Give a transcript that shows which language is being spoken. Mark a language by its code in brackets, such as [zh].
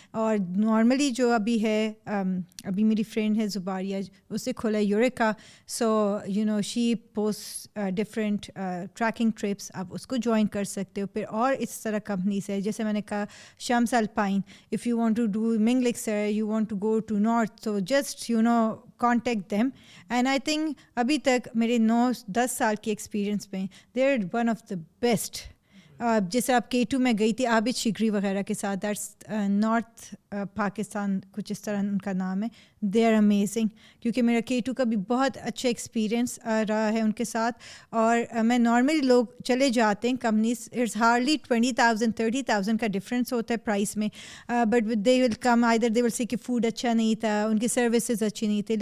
[ur] اور نارملی جو ابھی ہے, ابھی میری فرینڈ ہے زباریہ, اس سے کھولا یوریکا. [en] so she post different trekking trips, [ur] آپ اس کو جوائن کر سکتے ہو. پھر اور اس طرح کمپنیز ہے جیسے میں نے کہا شمس alpine, [en] If you want to do منگلکسر, you want to go to north, تو just contact them. And I think [ur] ابھی تک میرے 9-10 سال کی ایکسپیرینس میں [en] they are one of the best. [ur] جیسے آپ K2 میں گئی تھی عابد شگری وغیرہ کے ساتھ, [en] that's north Pakistan, [ur] کچھ اس طرح ان کا نام ہے. [en] they are amazing, [ur] کیونکہ میرا K2 کا بھی بہت اچھا ایکسپیرینس رہا ہے ان کے ساتھ. اور میں نارملی لوگ چلے جاتے ہیں کمپنیز, [en] it's hardly [ur] 20,000-30,000 کا ڈفرینس ہوتا ہے پرائس میں, [en] but they will come either they will سے [ur] کہ فوڈ اچھا نہیں تھا, ان کی سروسز اچھی نہیں تھی.